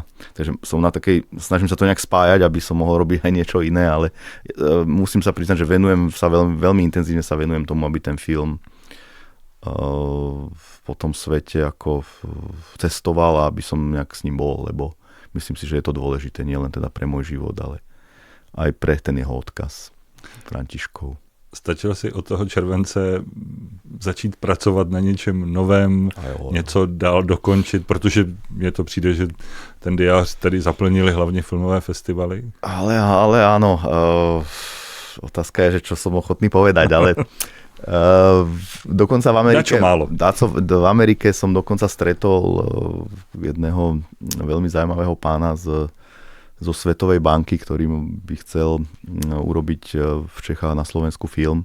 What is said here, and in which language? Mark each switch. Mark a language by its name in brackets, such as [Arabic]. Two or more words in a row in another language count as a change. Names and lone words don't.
[Slovak] Takže som na takej, snažím sa to nejak spájať, aby som mohol robiť aj niečo iné, ale musím sa priznať, že veľmi intenzívne sa venujem tomu, aby ten film po tom svete ako cestoval a aby som nejak s ním bol, lebo myslím si, že je to dôležité nielen teda pre môj život, ale aj pre ten jeho odkaz Františkov. [Czech] Stačilo si od toho července začít pracovat na něčem novém, něco dál dokončit, protože mně to přijde, že ten diář tady zaplnili hlavně filmové festivaly. [Slovak] Ale áno, otázka je, že čo som ochotný povedať, ale dokonca v Amerike som dokonca stretol jedného veľmi zaujímavého pána zo Svetovej banky, ktorý by chcel urobiť v Čechách na Slovensku film.